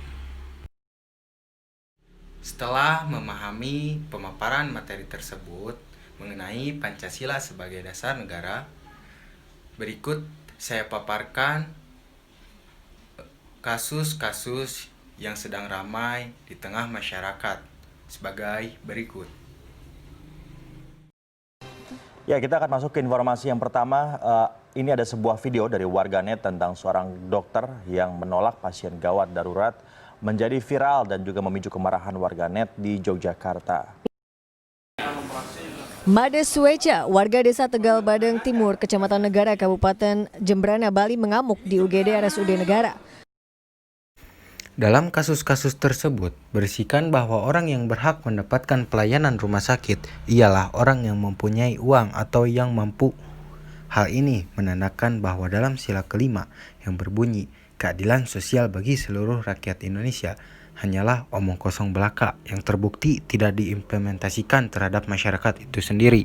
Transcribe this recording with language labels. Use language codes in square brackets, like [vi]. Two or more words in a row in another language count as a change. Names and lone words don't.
[id] Setelah memahami pemaparan materi tersebut mengenai Pancasila sebagai dasar negara, berikut saya paparkan kasus-kasus yang sedang ramai di tengah masyarakat sebagai berikut. Ya, kita akan masuk ke informasi yang pertama. Ini ada sebuah video dari warganet tentang seorang dokter yang menolak pasien gawat darurat menjadi viral dan juga memicu kemarahan warganet di Yogyakarta. Made Sueca, warga desa Tegal Badeng Timur, Kecamatan Negara, Kabupaten Jembrana, Bali mengamuk di UGD RSUD Negara. Dalam kasus-kasus tersebut, berisikan bahwa orang yang berhak mendapatkan pelayanan rumah sakit ialah orang yang mempunyai uang atau yang mampu. Hal ini menandakan bahwa dalam sila kelima yang berbunyi keadilan sosial bagi seluruh rakyat Indonesia hanyalah omong kosong belaka yang terbukti tidak diimplementasikan terhadap masyarakat itu sendiri.